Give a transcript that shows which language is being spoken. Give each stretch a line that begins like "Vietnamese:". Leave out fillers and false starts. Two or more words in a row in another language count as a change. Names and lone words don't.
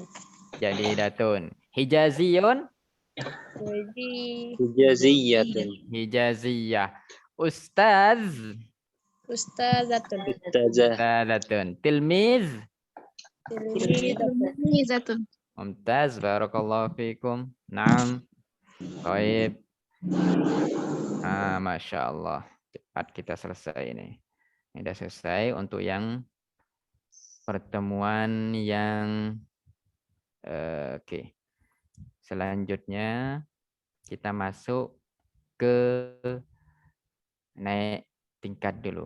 Arabic: جديدة حجازي حجازية. حجازية أستاذ أستاذة. أستاذة. أستاذة تلميذ تلميذة. ممتاز بارك الله فيكم نعم.
Indonesian: Baik.
Arabic: ما شاء الله.
Indonesian: Cepat kita selesai ini. Ini sudah selesai untuk yang pertemuan yang oke. Selanjutnya kita masuk ke naik tingkat dulu.